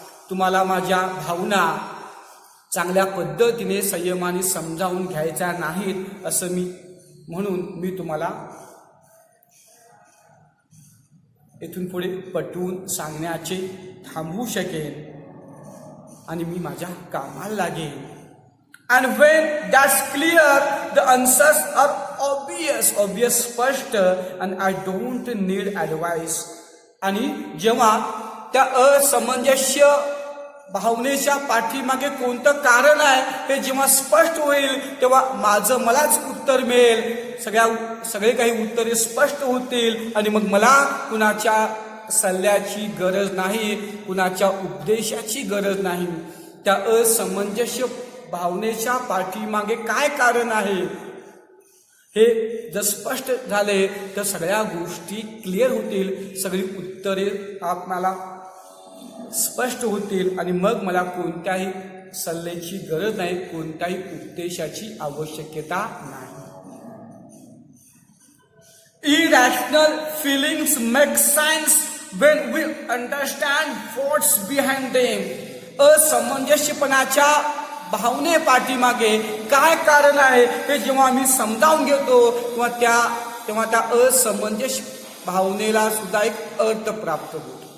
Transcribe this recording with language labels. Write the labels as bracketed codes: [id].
[mr] तुम्हाला माझ्या भावना चांगल्या पद्धतीने संयमाने समजावून घ्यायच्या नाहीत असं म्हणून मी तुम्हाला इथून पुढे पटवून सांगण्याचे थांबवू शकेन आणि मी माझ्या कामाला लागेन. [en] And when that's clear, the answers are obvious, स्पष्ट, and I don't need advice. [mr] आणि जेव्हा त्या असमंजस्य भावनेच्या पाठीमागे कोणतं कारण आहे हे जेव्हा स्पष्ट होईल तेव्हा मलाच उत्तर मिळेल. सगळे काही उत्तरे स्पष्ट होतील आणि मग मला कुणाच्या सल्ल्याची गरज नाही, कुणाच्या उपदेशाची गरज नाही. त्या असमंजस्य भावनेच्या पाठीमागे काय कारण आहे हे जर स्पष्ट झाले तर सगळ्या गोष्टी क्लिअर होतील, सगळी उत्तरे आपल्याला स्पष्ट होतील आणि मग मला कोणत्याही सल्ल्याची गरज नाही, कोणत्याही उपदेशाची आवश्यकता नाही. [en] Irrational feelings make sense when we understand what's behind them. [mr] असमंजस्यपणाच्या भावने पाठीमागे काय कारण आहे हे जेव्हा आम्ही समजावून घेतो तेव्हा त्या असमंजस्य भावनेला सुद्धा एक अर्थ प्राप्त होतो.